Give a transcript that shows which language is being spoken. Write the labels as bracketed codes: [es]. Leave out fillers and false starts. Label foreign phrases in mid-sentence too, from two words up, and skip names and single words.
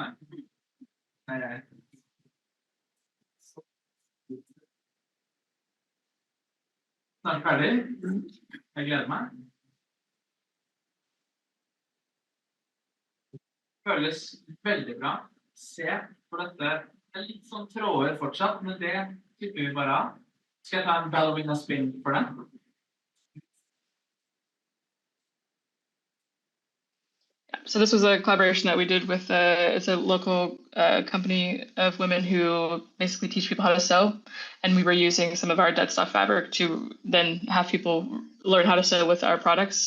[no] Nei, jeg. Snart ferdig. Jeg gleder meg. Føles veldig bra. Se på dette. Det er litt sånn tråder fortsatt, men det klipper vi bare av. Skal jeg ta en [en] ballerina spin [no] for den? [en] So this was a collaboration that we did with it's a local company of women who basically teach people how to sew, and we were using some of our dead stock fabric to then have people learn how to sew with our products.